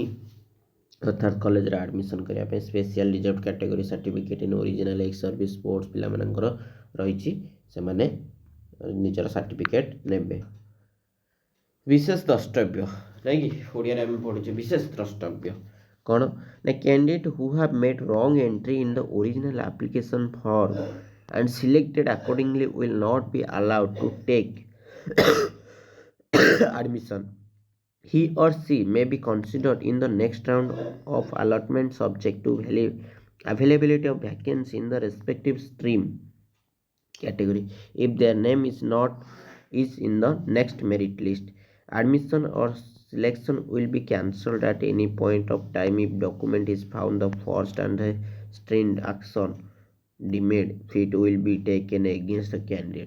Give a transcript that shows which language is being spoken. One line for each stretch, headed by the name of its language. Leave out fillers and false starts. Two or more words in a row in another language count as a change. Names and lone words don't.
Odia: ଅର୍ଥାତ୍ କଲେଜରେ ଆଡ଼ମିସନ୍ କରିବା ପାଇଁ
English: special reserve category certificate in original ex service sports
Odia: ପିଲାମାନଙ୍କର ରହିଛି, ସେମାନେ ନିଜର ସାର୍ଟିଫିକେଟ୍ ନେବେ। ବିଶେଷ ଦ୍ରଷ୍ଟବ୍ୟ, ନାଇଁ କି ଓଡ଼ିଆରେ ଆମେ ପଢ଼ୁଛେ ବିଶେଷ ଦ୍ରଷ୍ଟବ୍ୟ କ'ଣ ନା
English: candidate who have made wrong entry in the original application form and selected accordingly will not be allowed to take admission. He or she may be considered in the next round of allotment subject to availability of vacancy in the respective stream category. If their name is in the next merit list, admission or selection will be cancelled at any point of time if document is found the first and the stringed action deemed fit will be taken against the candidate.